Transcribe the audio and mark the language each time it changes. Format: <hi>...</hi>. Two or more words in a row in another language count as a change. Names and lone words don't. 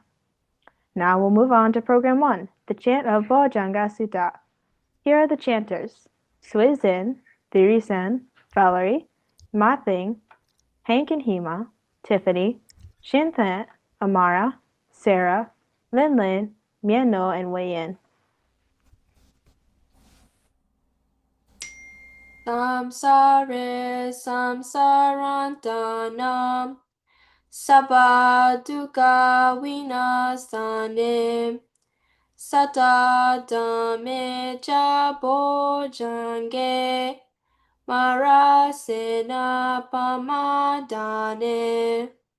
<en>Now we'll move on to Program 1, the chant of Bojanga Sutta. Here are the chanters: Suizin, Thirisan, Valerie, Mathing, Hank and Hema, Tiffany, Shinthan, Amara, Sarah, Linlin, Mieno, and Wei-Yin.</en> <pi>Samsare samsarantanam sabba dukkha vinasanim Sata dame cha bojange marasena pamadane.</pi>